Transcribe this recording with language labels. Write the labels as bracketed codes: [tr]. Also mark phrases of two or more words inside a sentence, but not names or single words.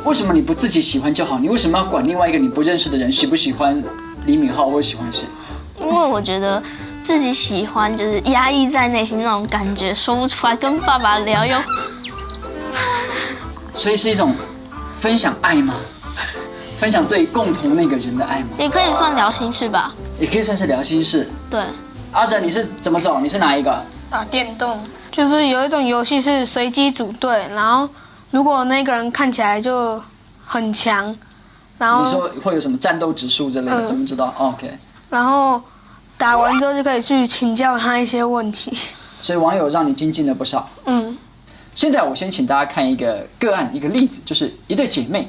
[zh] 為什麼你不自己喜歡就好？你為什麼要管另外一個你不認識的人喜不喜歡李敏鎬或喜歡誰？因為我覺得自己喜歡就是壓抑在內心那種感覺，說不出來，跟爸爸聊又。所以是一種分享愛嗎？分享對共同那個人的愛嗎？也可以算聊心事吧。也可以算是聊心事。對。阿哲，你是怎麼走？你是哪一個？打電動，就是有一種遊戲是隨機組隊，然後如果那個人看起來就很強，然後你說會有什麼戰鬥指數之類的，怎麼知道？OK。然後打完之後就可以去請教他一些問題。所以網友讓你精進了不少。現在我先請大家看一個個案，一個例子，就是一對姐妹。